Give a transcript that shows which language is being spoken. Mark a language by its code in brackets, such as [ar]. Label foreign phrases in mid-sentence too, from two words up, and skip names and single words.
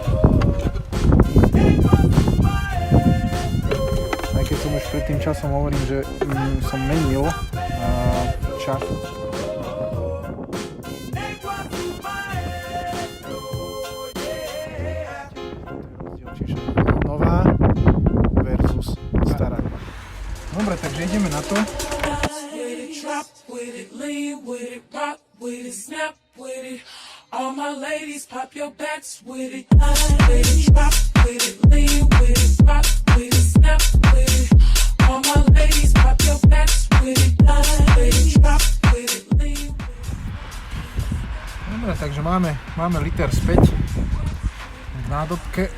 [sk] Aj keď som už pred tým časom hovorím, že som menil čas. Nová versus stará. Dobre, takže ideme na to. [en] All my ladies pop your backs with it. With it, drop with it, lean with it, rock with it, snap with it. All my ladies pop your backs with it. With it, drop with it, lean with it. [sk] Dobre, takže máme liter späť v nádobke.